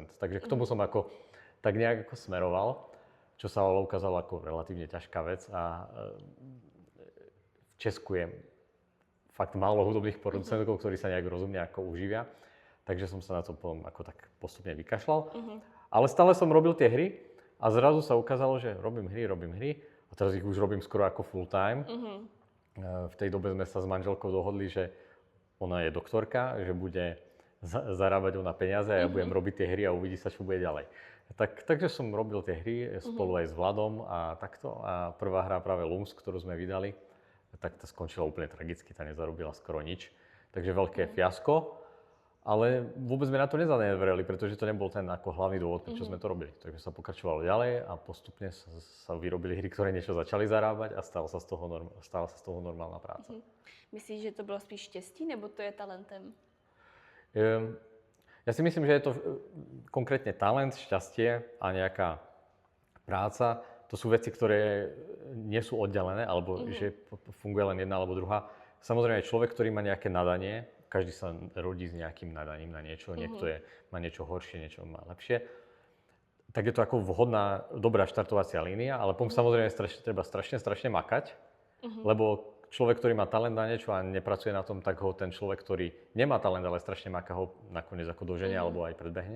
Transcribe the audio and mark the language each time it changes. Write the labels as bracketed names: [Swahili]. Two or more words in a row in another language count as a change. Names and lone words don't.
[Slovak] Takže k tomu som ako tak nejak ako smeroval, čo sa ale ukázalo ako relatívne ťažká vec a v Česku je fakt málo hudobných producentov, ktorí sa nejak rozumne ako uživia. Takže som sa na to potom ako tak postupne vykašľal. Ale stále som robil tie hry a zrazu sa ukázalo, že robím hry a teraz ich už robím skoro ako [English] full time. [Slovak] V tej dobe sme sa s manželkou dohodli, že ona je doktorka, že bude zarábať ona peniaze a ja budem robiť tie hry a uvidí sa, čo bude ďalej. Takže som robil tie hry spolu aj s Vladom a takto. A prvá hra práve Lums, ktorú sme vydali, tak to skončilo úplne tragicky, tá nezarobila skoro nič. Takže veľké fiasko, ale vôbec sme na to nezanevreli, pretože to nebol ten ako hlavný dôvod, prečo sme to robili. Takže sa pokračovalo ďalej a postupne sa vyrobili hry, ktoré niečo začali zarábať a stala sa z toho normálna práca. [Czech] Myslíš, že to bylo spíš štěstí, nebo to je talentem? [Slovak] Ja si myslím, že je to konkrétne talent, šťastie a nejaká práca. To sú veci, ktoré nie sú oddelené, alebo že funguje len jedna alebo druhá. Samozrejme, človek, ktorý má nejaké nadanie, každý sa rodí s nejakým nadaním na niečo, niekto má niečo horšie, niečo má lepšie, tak je to ako vhodná, dobrá štartovacia línia, ale potom samozrejme treba strašne makať, lebo človek, ktorý má talent na niečo a nepracuje na tom, tak ho ten človek, ktorý nemá talent, ale strašne maká, ho nakoniec ako doženie alebo aj predbehne.